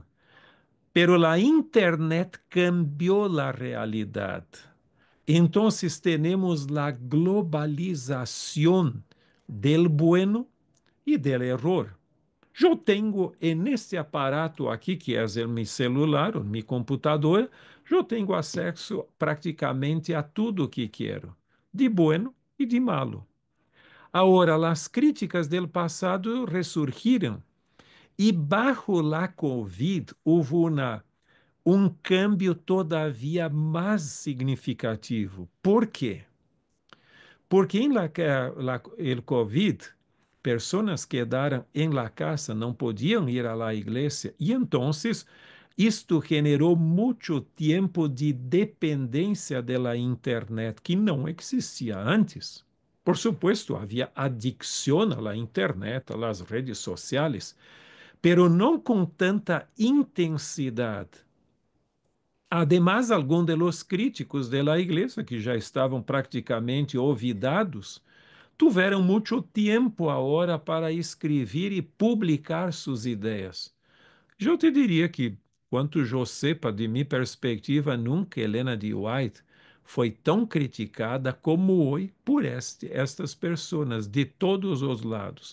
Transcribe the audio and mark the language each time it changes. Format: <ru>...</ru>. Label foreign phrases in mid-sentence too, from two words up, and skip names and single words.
<pt>Pero a internet cambiou a realidade. Então, temos a globalização</pt> <es>del bueno</es> <pt>e</pt> <es>del error.</es> <pt>Eu tenho nesse aparato aqui, que é o meu celular, o meu computador, eu tenho acesso praticamente a tudo que quero, de bueno e de malo. Agora, as críticas do passado ressurgiram e,</pt> <es>bajo la Covid,</es> <pt>houve um cambio todavia mais significativo. Por quê? Porque el Covid, pessoas quedaram em</pt> <es>la casa,</es> <pt>não podiam ir à la igreja, e então isto generou muito tempo de dependência da internet que não existia antes.</pt> <es>Por supuesto,</es> <pt>havia adicção à internet, às redes sociais, pero não com tanta intensidade. Además, alguns</pt> <es>de los críticos de la</es> <pt>igreja, que já estavam praticamente olvidados, tiveram muito tempo agora para escrever e publicar suas ideias. Eu te diria que, quanto eu sepa, de minha perspectiva, nunca Helena de White foi tão criticada como hoje por estas pessoas, de todos os lados.</pt>